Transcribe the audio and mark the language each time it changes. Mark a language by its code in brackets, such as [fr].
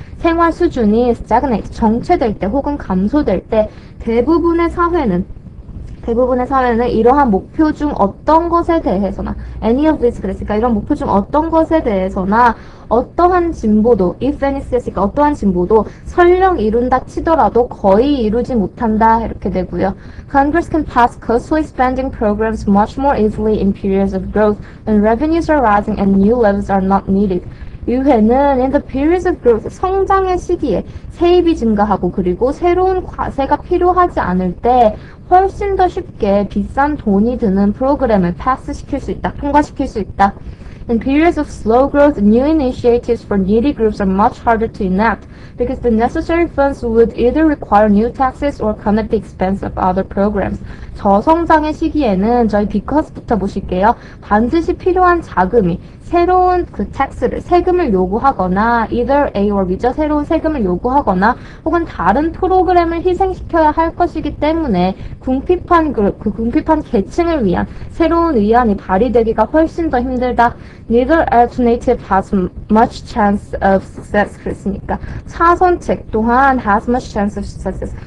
[ko] 생활 수준이 stagnate, 정체될 때 혹은 감소될 때 대부분의 사회는 이러한 목표 중 어떤 것에 대해서나 [en] any of this [ko] 그랬으니까 이런 목표 중 어떤 것에 대해서나 어떠한 진보도 [en] if any [ko] 했으니까 어떠한 진보도 설령 이룬다 치더라도 거의 이루지 못한다 이렇게 되고요. [en] Congress can pass costly spending programs much more easily in periods of growth when revenues are rising and new levies are not needed. [ko] 의회는 [en] in the periods of growth, [ko] 성장의 시기에 세입이 증가하고 그리고 새로운 과세가 필요하지 않을 때 훨씬 더 쉽게 비싼 돈이 드는 프로그램을 패스시킬 수 있다, 통과시킬 수 있다. [en] In periods of slow growth, new initiatives for needy groups are much harder to enact because the necessary funds would either require new taxes or come at the expense of other programs. [ko] 저성장의 시기에는 저희 비커스부터 보실게요. 반드시 필요한 자금이 새로운 그 tax를, 세금을 요구하거나 [en] either A or B [ko] 죠. 새로운 세금을 요구하거나 혹은 다른 프로그램을 희생시켜야 할 것이기 때문에 궁핍한 계층을 위한 새로운 의안이 발의되기가 훨씬 더 힘들다. [en] Neither alternative has much chance of success. [ko] 그랬으니까 차선책 또한 [en] has much chance of success.